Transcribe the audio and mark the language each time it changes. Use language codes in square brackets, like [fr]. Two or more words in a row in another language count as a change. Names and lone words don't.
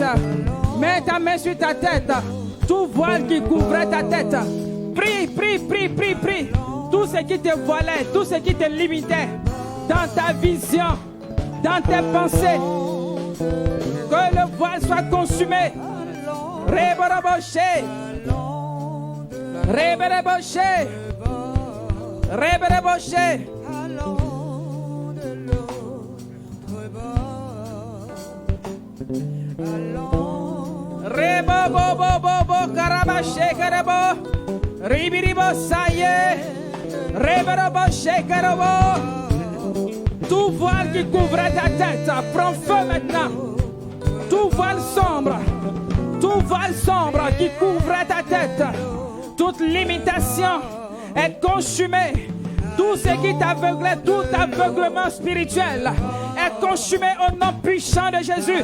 [fr] Mets ta main sur ta tête. Tout voile qui couvrait ta tête. Prie, prie, prie, prie, prie. Tout ce qui te voilait, tout ce qui te limitait dans ta vision, dans tes pensées. Que le voile soit consumé. Rebereboché. Rebereboché. Rebereboché. Rebo bobo bobo karabaché karabo. Ribiribo saye. Rebereboché karabo. Tout voile qui couvrait ta tête prend feu maintenant. Tout voile sombre qui couvrait ta tête, toute limitation est consumée. Tout ce qui t'aveuglait, tout aveuglement spirituel est consumé au nom puissant de Jésus.